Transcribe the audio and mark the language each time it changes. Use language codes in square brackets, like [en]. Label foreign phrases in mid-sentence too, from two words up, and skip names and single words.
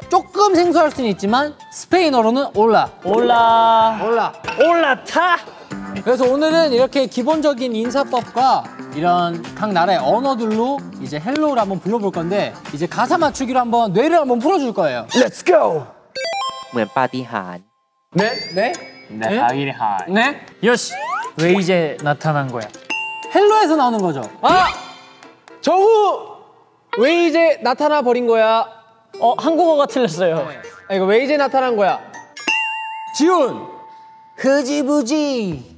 [ko] 조금 생소할 수는 있지만 스페인어로는 올라. 올라타. 그래서 오늘은 이렇게 기본적인 인사법과 이런 각 나라의 언어들로 이제 헬로우를 한번 불러볼 건데 이제 가사 맞추기로 한번 뇌를 한번 풀어줄 거예요. [en] Let's go. [th] เหมือนปาฏิหาริย์ [ko] 네? 네? 요시. 왜 이제 나타난 거야? 헬로에서 나오는 거죠. 정우 왜 이제 나타나 버린 거야? 한국어가 틀렸어요. 이거 왜 이제 나타난 거야? 지훈. 흐지부지.